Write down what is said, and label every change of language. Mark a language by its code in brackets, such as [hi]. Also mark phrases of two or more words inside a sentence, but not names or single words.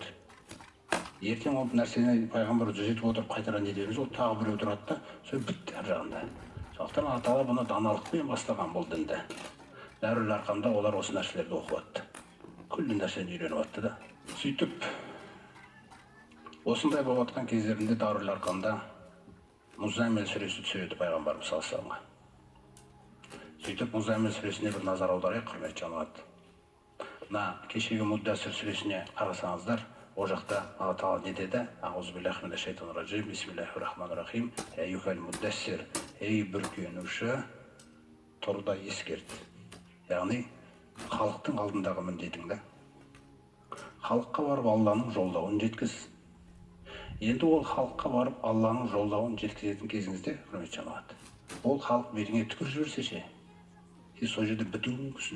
[kk] Ертең ол нәрсені пайғамбар жүзетіп отырып қайтара не дейміз, ол тағы біреу тұрады да, сол бітті ар жағында. Сондықтан Алла Тағала бұны даналықпен бастаған бұл дінді. Дарул-Арқамда олар осы нәрселерді оқып атты. Күллі нәрсені үйреніп атты да. Сөйтіп, осындай болып атқан кездерінде Дарул-Арқамда Музаммил сүресі түсіреді пайғамбарымыз [ar] صلى الله عليه وسلم. [kk] Сөйтіп Музаммил сүресіне бір назар аударайық, құрметті жамағат. Мына кешегі Муддассир сүресіне қарасаңыздар, о жақта Алла Тағала не деді? [ar] أعوذ بالله من الشيطان الرجيم بسم الله الرحمن الرحيم. يا أيها المدثر, [kk] ей бүркенуші, тұр да ескерт. Яғни халықтың алдындағы міндетің да. Халыққа барып Алланың жолдауын жеткіз. Енді ол халыққа барып Алланың жолдауын жеткізетін кезіңізде, құрметті жамағат, ол халық бетіңе түкіріп жіберсе ше, сен сол жерде бітуі мүмкінсің.